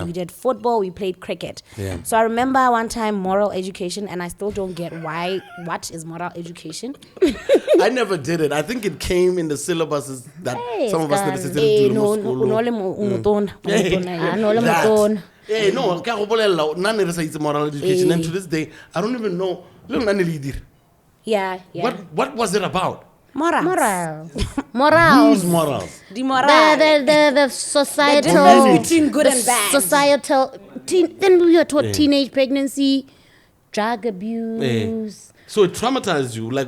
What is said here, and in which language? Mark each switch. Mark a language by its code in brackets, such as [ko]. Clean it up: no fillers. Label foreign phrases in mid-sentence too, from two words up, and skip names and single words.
[en] We did football, we played cricket. Yeah. So I remember one time moral education, and I still don't get what is moral education? I never did it. I think it came in the syllabuses that Hey, some of us Scar. necessarily do in school. Hey, no, [tn] ka go bolela nna re sa itse [en] moral education, and to this day I don't even know [tn] le nna ne le dire. [en] Yeah. What was it about? Morals. Whose morals? The moral. The societal. difference between good and bad. Societal. Then we were taught teenage pregnancy, drug abuse. So it traumatized you, like